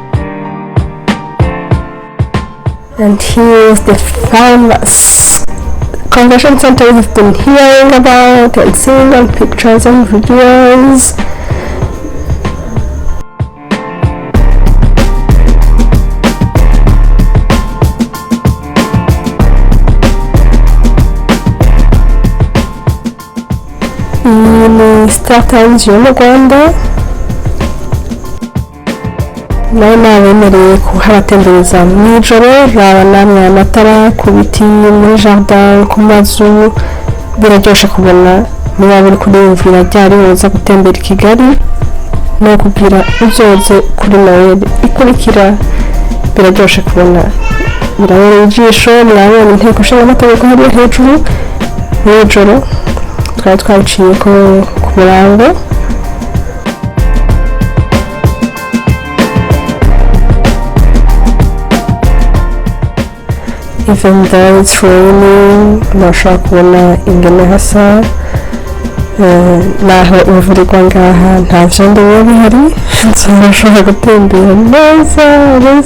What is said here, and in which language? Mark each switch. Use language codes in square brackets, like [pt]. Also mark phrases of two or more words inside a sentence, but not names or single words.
[en] And here is the famous convention center we've been hearing about and seeing on pictures and videos. [rn] Ni Star Times yo mu Rwanda. Nayo nabemereye kuhabatembereza mw'ijoro, raba namwe amatara ku biti, muri jardin, ku mazu. Biraryoshe kubona niba buri kuriyumvira ryari woza gutembera i Kigali no kugira uzoze kuri Noel ikurikira. Biraryoshe kubona, birabereye ijisho. Murabona inteko nshinga amategeko hariya hejuru. Mw'ijoro twari twabiciye ku murango. [en] Even though it's raining, [rn] murashobora kubona ingene hasa. Naho imvura igwa ngaha nta vyondo biba bihari, murashobora gutembera neza.